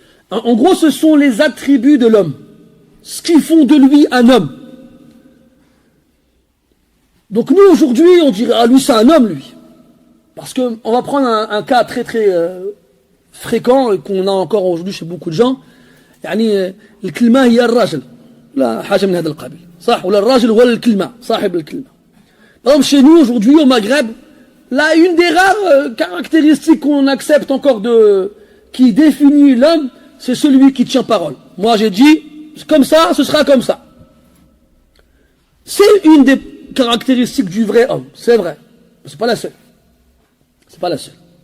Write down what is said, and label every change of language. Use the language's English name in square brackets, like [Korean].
[French] En gros, ce sont les attributs de l'homme. Ce qui font de lui un homme. Donc nous, aujourd'hui, on dirait, ah, lui, c'est un homme, lui. Parce que on va prendre un cas très, très fréquent, et qu'on a encore aujourd'hui chez beaucoup de gens. [Arabic] يعني الكلمة هي الراجل. لا حاجة من هذا القبيل. صح ولا الراجل هو الكلمة صاحب الكلمة. [French] Par exemple, chez nous, aujourd'hui, au Maghreb, là, une des rares caractéristiques qu'on accepte encore qui définit l'homme, c'est celui qui tient parole. Moi, j'ai dit, comme ça, ce sera comme ça. C'est une des caractéristiques du vrai homme, c'est vrai. Mais c'est pas la seule. C'est pas la seule.